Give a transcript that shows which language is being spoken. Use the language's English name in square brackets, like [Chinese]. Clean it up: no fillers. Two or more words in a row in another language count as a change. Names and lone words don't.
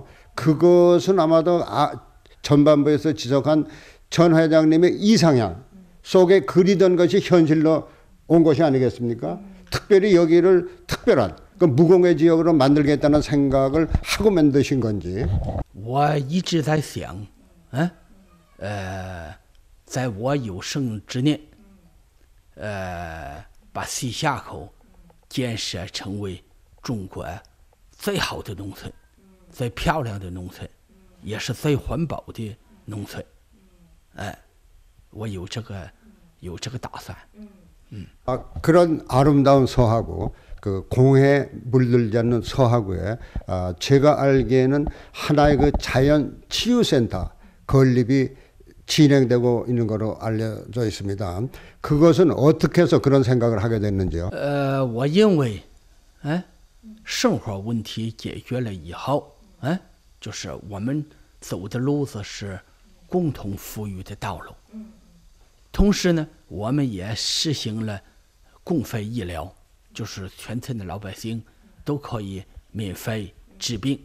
[Korean] 그것은 아마도 전반부에서 지적한 전 회장님의 이상향 속에 그리던 것이 현실로 온 것이 아니겠습니까? 특별히 여기를 특별한 그 무공해 지역으로 만들겠다는 생각을 하고 만드신 건지. [Chinese] 我一直在想，在我有生之年，把西夏口建设成为中国最好的农村，最漂亮的农村，也是最环保的农村。我有这个打算。 [Korean] 그런 아름다운 서하구, 그 공해 물들지 않는 서하구에 제가 알기에는 하나의 그 자연 치유센터 건립이 진행되고 있는 것으로 알려져 있습니다. 그것은 어떻게 해서 그런 생각을 하게 됐는지요? [Chinese] 我认为，生活问题解决了以后，就是我们走的路子是共同富裕的道路。同时呢，我们也实行了公费医疗，就是全村的老百姓都可以免费治病。